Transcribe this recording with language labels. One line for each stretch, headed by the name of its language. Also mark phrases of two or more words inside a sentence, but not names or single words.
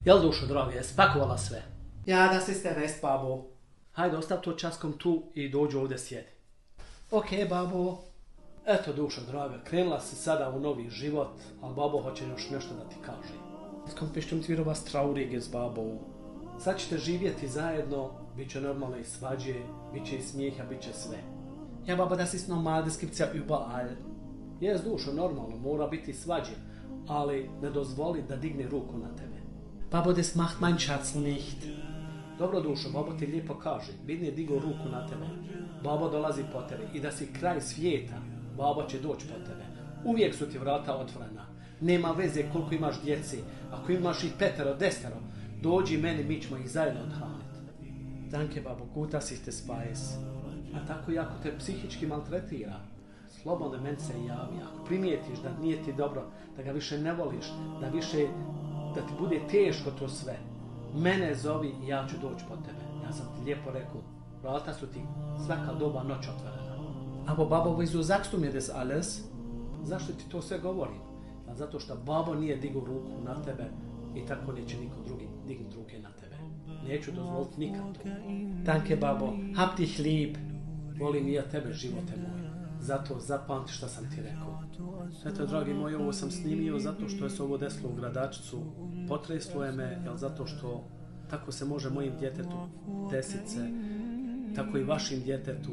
Bosnian: Jel, dušo draga, je spakovala sve?
German: Ja, das ist der Rest, Babo.
Bosnian: Hajde, ostav to časkom tu i dođu ovdje sjedi. Ok, Babo. Eto, dušo draga, krenula si sada u novi život, ali babo hoće još nešto da ti kaže.
German: Es kommt bestimmt wieder was Trauriges, Babo.
Bosnian: Sad ćete živjeti zajedno, bit će normalno i svađe, bit će i smijeha, bit će sve.
German: Ja, Babo, das ist normal, das gibt's ja überall.
Bosnian: Jes, dušo, normalno, mora biti svađe, ali ne dozvoli da digne ruku na tebe.
German: Babo, das macht mein Schatz nicht.
Bosnian: Dobro, dušo, babo ti lijepo kaže, bidne digo ruku na tebe. Babo dolazi po tebe i da si kraj svijeta, babo će doći po tebe. Uvijek su ti vrata otvorena. Nema veze koliko imaš djeci, ako imaš ih 5, 10, dođi meni, mi ćemo ih zajedno odhraniti.
German: Danke, Babo, gut, dass ich das weiß.
Bosnian: A tako i ako te psihički maltretira, slobodno meni se javi. Ako primijetiš da nije ti dobro, da ga više ne voliš, da ti bude teško to sve, mene zovi i ja ću doći po tebe. Ja sam ti lijepo rekao, vrata su ti svaka doba noć otvorena.
German: Aber Babo, wieso sagst du mir das alles?
Bosnian: Zašto ti to sve govorim? Pa zato što babo nije digao ruku na tebe i tako neće niko drugi dignuti ruke na tebe. Neću dozvoliti nikad to.
German: Danke, Babo, hab dich lieb.
Bosnian: Volim i ja tebe, živote moj. Zato zapamti što sam ti rekao. Eto, dragi moji, ovo sam snimio zato što je se ovo desilo u Gradačcu. Potreslo je me, jel zato što tako se može mojim djetetu desit se, tako i vašim djetetu.